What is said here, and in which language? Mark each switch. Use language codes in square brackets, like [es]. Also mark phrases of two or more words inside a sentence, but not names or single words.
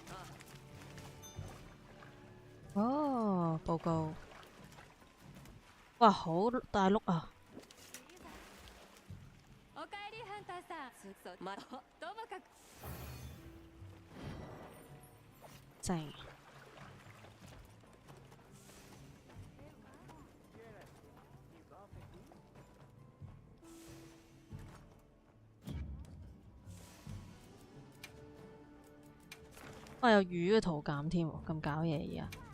[yue] 哦，報告。哇，好大碌啊！ [ja] おかえりハンターさん。ともかく [yue] 正。哇，有魚嘅圖鑑添喎，咁搞嘢而家。